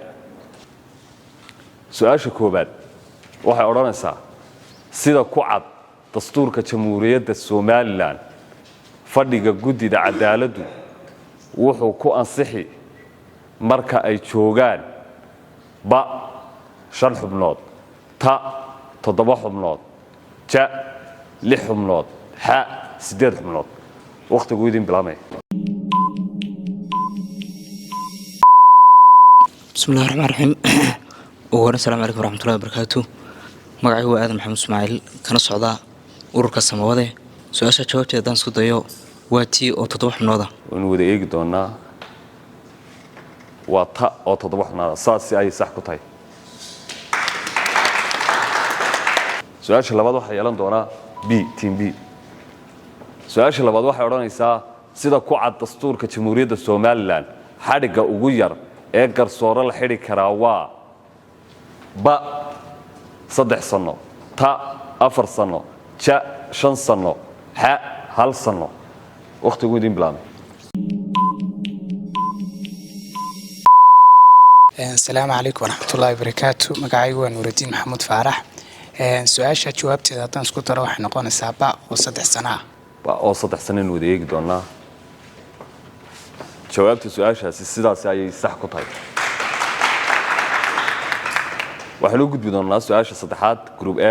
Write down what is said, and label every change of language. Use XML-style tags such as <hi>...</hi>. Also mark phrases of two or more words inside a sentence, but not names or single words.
<so>su'aasha koobaad waxay oranaysaa sida ku cad dastuurka jamhuuriyadda Soomaaliland fadhiga guddida cadaaladdu wuxuu ku ansixi marka ay joogaan ba 5 xubnood ta 7 xubnood ja 6 xubnood ha 8 xubnood waqtigu idin bilaamay.</so> <ar>بسم الله الرحمن الرحيم السلام عليكم ورحمة الله وبركاته.</ar> <so>magacaygu waa aadan maxamed ismaaciil kana socda ururka samawade su-aasha jawaabteeda haddaan isku dayo waa tii oo 7 xubnooda waynu wada eegi doonaa waa ta oo 7 xubnooda saasi ay sax ku tahay. su-aasha labaad waxay yeelan doonaa B team B. su-aasha labaad waxay odhanaysaa sida ku cad dastuurka jamhuuriyadda Soomaaliland xadhiga ugu yar ee garsoore la xidhi karaa waa ba 3 sano ta 4 sano ja 5 sano ha 1 sano waqtigu idin bilaamay.</so> <ar>السلام عليكم ورحمة الله وبركاته.</ar> <so>magacaygu waa Nuuruddin Maxamuud Faarax. su-aasha jawaabteeda haddaan isku daro waxay noqonaysaa ba oo 3 sano ah. ba oo 3 sano in wada eegi doonaa jawaabta su-aashaasi sidaas ayay sax ku tahay. waxaanu gudbi doonaa su-aasha saddexaad group A.</so>